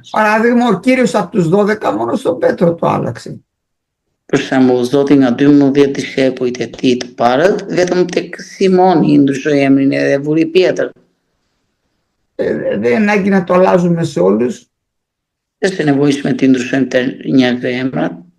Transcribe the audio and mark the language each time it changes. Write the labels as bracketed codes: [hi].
[el] Παράδειγμα, ο Κύριος από τους 12 μόνο στον Πέτρο το άλλαξε. [sq] Për shembull, Zoti nga 12 dishepujt e tij të parët, vetëm tek Simoni i ndryshoi emrin edhe vuri Pjetër. [el] Δεν ανάγκη να το αλλάζουμε σε όλους. [sq] Është e nevojshme të ndryshojmë të njerëzve emrat.